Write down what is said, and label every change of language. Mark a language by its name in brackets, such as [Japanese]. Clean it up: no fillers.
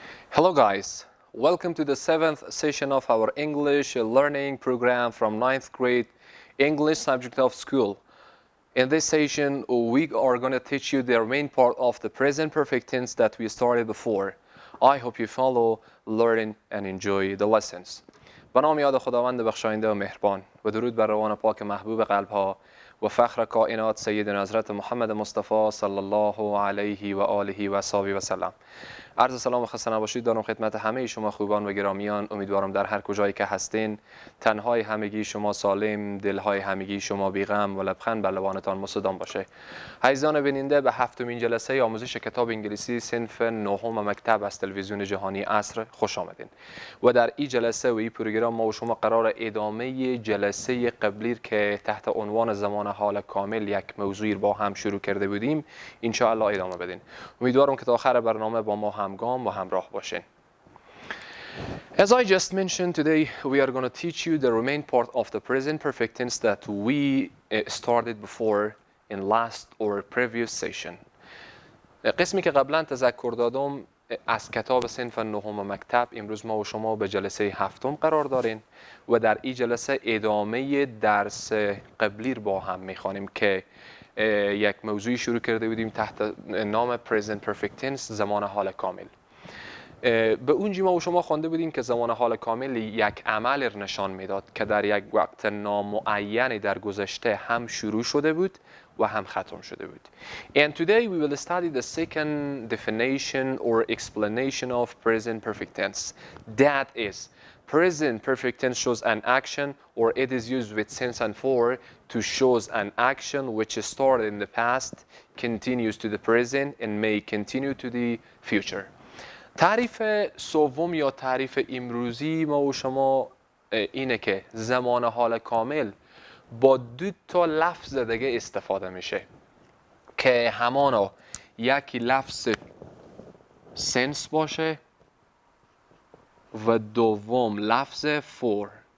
[English] Hello guys, welcome to the 7th session of our English learning program from 9th grade English subject of school. In this session, we are going to teach you the main part of the present perfect tense that we started before. I hope you follow, learn and enjoy the lessons. [Persian] به نام یاد خداوند بخشاینده و مهربان و درود بر روان پاک محبوب قلبها و فخر کائنات سیدنا حضرت محمد مصطفی صلی الله علیه و آله و صحبه و سلم. عرض سلام و خسته نباشید دارم خدمت همه شما خوبان و گرامیان. امیدوارم در هر کجایی که هستین تنهای همگی شما سالم، دلهای همگی شما بی‌غم و لبخند بر لبانتان مستدام باشه. عزیزان بیننده، به هفتمین جلسه آموزش کتاب انگلیسی صنف نهم مکتب از تلویزیون جهانی عصر خوش آمدین. و در این جلسه و این پروگرام ما و شما قرار ادامه جلسه قبلی که تحت عنوان زمان حال کامل یک موضوعی با هم شروع کرده بودیم ان شاء الله ادامه بدین. امیدوارم که تا آخر برنامه با ما همگام و همراه باشین. [English] As I just mentioned, today we are going to teach you the remaining part of the present perfect tense that we started before in last or previous session. [Persian] قسمی که قبلا تذکر دادم از کتاب صنف نهم مکتب. امروز ما و شما به جلسه هفتم قرار داریم و در این جلسه ادامه درس قبلی رو با هم میخوانیم که یک موضوعی شروع کرده بودیم تحت نام [English] present perfect tense، [Persian] زمان حال کامل. به اونجا ما و شما خوانده بودیم که زمان حال کامل یک عمل را نشان میداد که در یک وقت نامعین در گذشته هم شروع شده بود و هم ختم شده بود. [English] And today we will study the second definition or explanation of present perfect tense. That is, present perfect tense shows an action or it is used with since and for to shows an action which started in the past, continues to the present and may continue to the future. [Persian] تعریف سوم یا تعریف امروزی ما و شما اینه که زمان حال کامل با دو تا لفظ دیگه استفاده میشه که همانا یکی لفظ since باشه و دوم لفظ for.